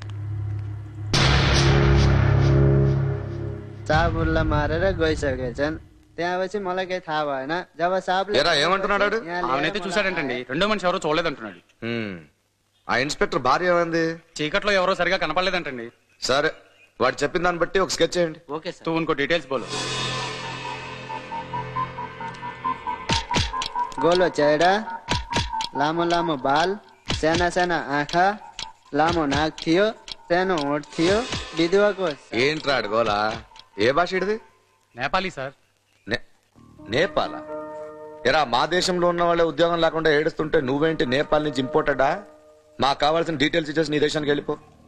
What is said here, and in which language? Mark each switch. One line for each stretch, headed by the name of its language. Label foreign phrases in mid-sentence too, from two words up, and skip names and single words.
Nepali: साहबुल्ला मारेर गइसकेछन्। त्यहाँपछि मलाई केही थाहा भएन। जब साहबले
Telugu: ఏమంటున్నాడు? ఆమెనైతే చూశాడంటండి. రెండో మనిషి ఎవరో చూడలేదంటున్నాడు. ఆ ఇన్స్పెక్టర్ భార్య ఏమైంది? చీకట్లో ఎవరో సరిగా కనపడలేదంటండి. సరే, వాడు చెప్పిన దాన్ని బట్టి ఒక స్కెచ్ చేయండి. ఓకే సార్.
Hindi: तू उनको डिटेल्स बोलो.
Nepali: गोलो चेहरा, लामो लामो बाल, साना साना आँखा, लामो नाक थियो, सानो होठ थियो, विधवाको।
Telugu: ఏంట్రా అడుగోలా? ఏ భాష ఇడిది? నేపాలీ సార్. నేపాలా? ఎరా, మా దేశంలో ఉన్న వాళ్ళే ఉద్యోగం లేకుండా ఏడుస్తుంటే నువ్వేంటి నేపాల్ నుంచి ఇంపోర్టెడా? మాకు కావాల్సిన డీటెయిల్స్ ఇచ్చేసి నీ దేశానికి వెళ్ళిపో.